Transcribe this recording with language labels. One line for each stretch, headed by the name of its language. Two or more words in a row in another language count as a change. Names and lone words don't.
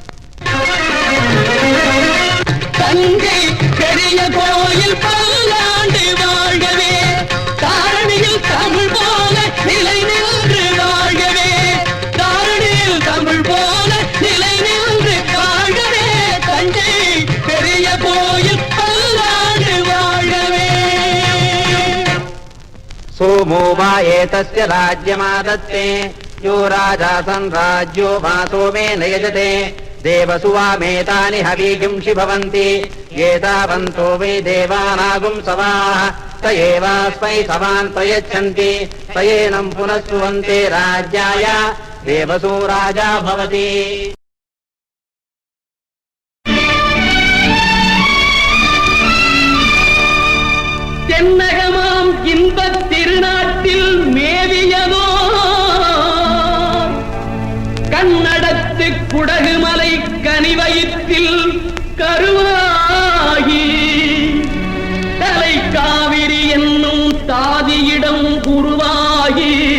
Tamil: தஞ்சை பெரிய கோயில் பல்லாண்டு வாழ்கவே, தாரணியில் தமிழ் போல நிலை நின்று வாழ்கவே, தாரணியில் தமிழ் போல நிலை நின்று வாழ்கவே, தஞ்சை பெரிய கோயில் பல்லாண்டு வாழ்கவே.
Sanskrit: सोमो वा एतस्य राज्यमादत्ते यो राजासन् राज्यो वा सोमेन यजते देवसुवामेतानि हवीगुंषि भवन्ति एतावन्तो वै देवानागुं सवाः स एवास्मै सवान् प्रयच्छन्ति स एनं पुनः सुवन्ते राज्याय देवसु राजा भवति.
Tamil: தென்னகமாம் இன்பத் திருநாட்டில் மேவியதோ கண்ணடத்து குடகுமலை கனிவயிற்றில் கருவாகி தலை காவிரி என்னும் தாதியிடம் உருவாகி